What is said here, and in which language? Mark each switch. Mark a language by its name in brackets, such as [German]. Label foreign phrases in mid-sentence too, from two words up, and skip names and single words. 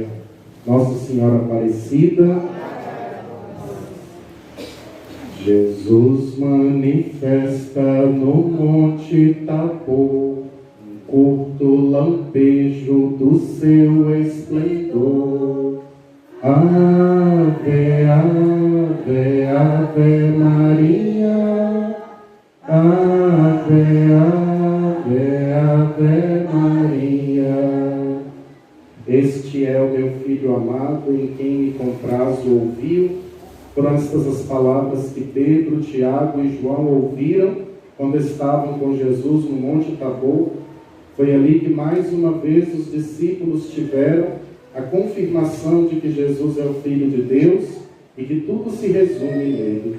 [Portuguese] Nossa Senhora Aparecida, Jesus manifesta no Monte Tabor um curto lampejo do seu esplendor. Ave, ave, ave Maria, ave, ave, ave Maria. Este é o meu Filho amado, em quem me comprazo ouviu. Foram estas as palavras que Pedro, Tiago e João ouviram quando estavam com Jesus no Monte Tabor. Foi ali que mais uma vez os discípulos tiveram a confirmação de que Jesus é o Filho de Deus e que tudo se resume nele.